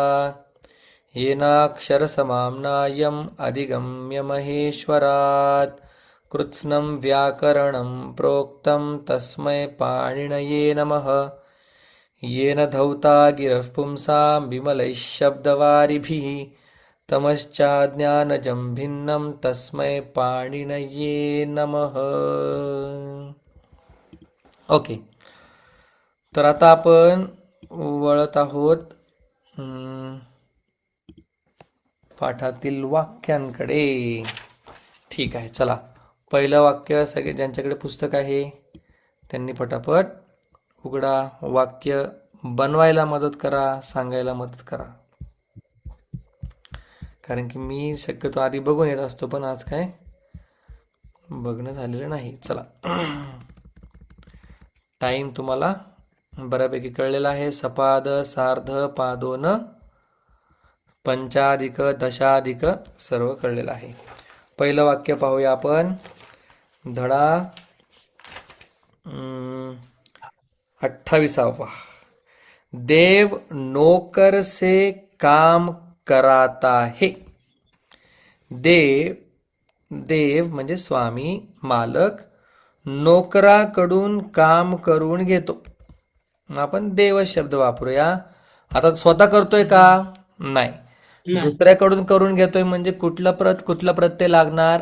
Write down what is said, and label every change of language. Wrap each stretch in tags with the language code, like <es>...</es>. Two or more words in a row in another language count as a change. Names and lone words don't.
<sa>येनाक्षरसमाम्नायम् अधिगम्य महेश्वरात् कृत्स्नं व्याकरणं प्रोक्तं तस्मै पाणिनये नमः। येन धौता गिरः पुंसां विमलैः शब्दवारिभिः तमश्चाज्ञानजं भिन्नं तस्मै पाणिनये नमः।</sa> <mr>ओके, तर आता आपण वळत आहोत पाठातील वाक्यांकडे. ठीक आहे, चला. पहिलं वाक्य सगळे ज्यांच्याकडे पुस्तक आहे त्यांनी पटापट उघडा. वाक्य बनवायला मदत करा, सांगायला मदत करा. कारण की मी शक्यतो आधी बघून येत असतो, पण आज काय बघणं झालेलं नाही. चला, टाइम तुम्हाला बऱ्यापैकी कळलेला आहे.</mr> <sa>सपाद सार्ध पादोन पंचाधिक दशाधिक</sa> <mr>सर्व कळलेलं आहे. पहिलं वाक्य पाहूया आपण. धडा 28.</mr> <hi>देव नौकर से काम कराता है.</hi> <mr>देव म्हणजे स्वामी, मालक, नोकराकडून काम करून घेतो. आपण देव शब्द वापरूया. आता स्वतः करतोय का? नाही. दुसऱ्याकडून करून घेतोय म्हणजे कुठला प्रत्यय लागणार?</mr>